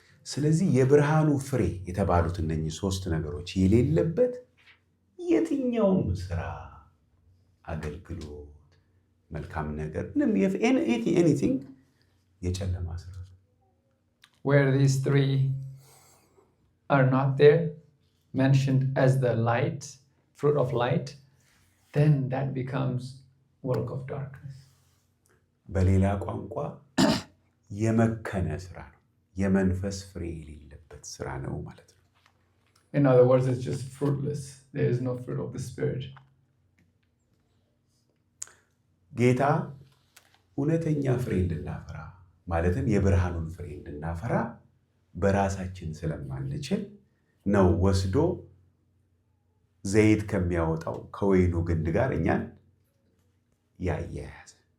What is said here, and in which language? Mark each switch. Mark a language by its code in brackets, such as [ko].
[am] ስለዚህ የብርሃኑ ፍሬ የተባሉት እነኚህ ሶስት ነገሮች የሌለበት የትኛውም ስራ፣ አገልግሎት፣ መልካም ነገር፣ anything የጨለማ ስራ። [en] Where these three are not there, mentioned as the light, fruit of light, then that becomes work of darkness. [am] በሌላ ቋንቋ የመከነ ስራ ነው፣ የመንፈስ ፍሬ የሌለበት ስራ ነው ማለት ነው። [en] In other words, it's just fruitless. There is no fruit of the Spirit. [am] ጌታ እውነተኛ ፍሬ እንድናፈራ ማለትም የብርሃኑን ፍሬ እንድናፈራ በራሳችን ስለማንችል ነው ወስዶ ዘይት ከሚያወጣው ከወይኑ ግንድ ጋር እኛን ያያያዘ።